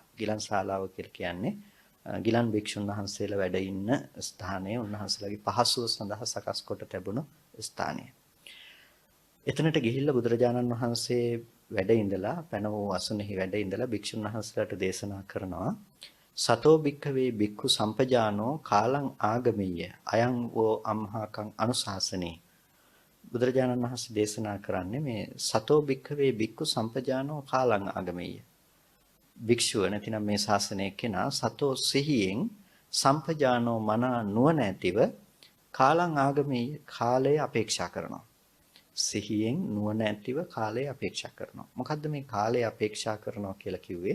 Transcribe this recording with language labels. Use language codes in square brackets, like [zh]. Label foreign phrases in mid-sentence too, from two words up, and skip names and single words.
[si] ගිලන් ශාලාව කියලා කියන්නේ ගිලන් භික්ෂුන් වහන්සේලා වැඩ ඉන්න ස්ථානය, උන්වහන්සේලාගේ පහසුව සඳහා සකස් කොට තිබුණු ස්ථානය. එතනට ගිහිල්ලා බුදුරජාණන් වහන්සේ වැඩ ඉඳලා පැන වූ අසුනෙහි වැඩ ඉඳලා භික්ෂුන් වහන්සේලාට දේශනා කරනවා [pi] සතෝ භික්ඛවේ භික්ඛු සම්පජානෝ කාලං ආගමීය අයං වෝ අම්හාකං අනුශාසනේ. [si] බුදුරජාණන් වහන්සේ දේශනා කරන්නේ මේ [pi] සතෝ භික්ඛවේ භික්ඛු සම්පජානෝ කාලං ආගමීය. [si] භික්ෂුව නැතිනම් මේ ශාසනයේ කෙනා සතෝ සිහියෙන් සම්පජානෝ මන නුවණ ඇතිව [pi] කාලං ආගමීය [si] කාලය අපේක්ෂා කරනවා. සිහියෙන් නුවණ ඇතිව කාලය අපේක්ෂා කරනවා. මොකද්ද මේ කාලය අපේක්ෂා කරනවා කියලා කිව්වේ?